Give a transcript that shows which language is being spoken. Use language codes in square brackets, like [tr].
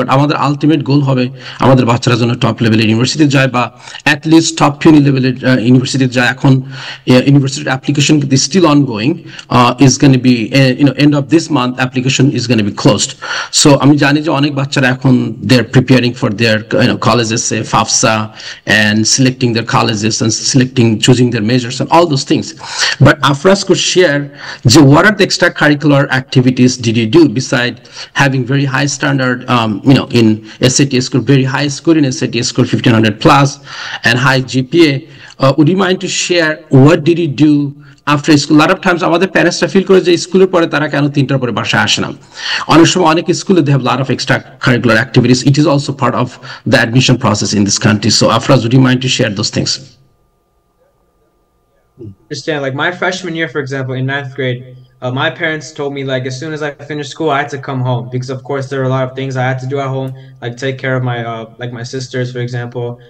[bn] But আমাদের ultimate goal হবে আমাদের বাচ্চারা যেন টপ লেভেলের ইউনিভার্সিটি যায় বা [en] at least top 20 [bn] লেভেলের ইউনিভার্সিটি যায়। [en] এখন university application is still ongoing, is going to be end of this month application is going to be closed. So [bn] আমি জানি যে অনেক বাচ্চারা এখন [en] they're preparing for their colleges, say FAFSA, and selecting their colleges and choosing their majors and all those things. But Afraz could share what are the extracurricular activities did you do beside having very high standard, in SAT score, very high score in SAT score, 1500 plus, and high GPA. Would you mind to share what did you do after school. A lot of times [bn] আমাদের প্যারেন্টসরা feel করে যে স্কুলের পরে তারা কেন 3টার পরে বাসায় আসে না। অনেক সময় অনেক স্কুলে [en] they have a lot of extra curricular activities. It is also part of the admission process in this country. So Afraz, would you mind to share those things? Understand, like my freshman year, for example, in 9th grade, my parents told me like as soon as I finished school, I had to come home because of course there were a lot of things I had to do at home, like take care of my like my sisters, for example.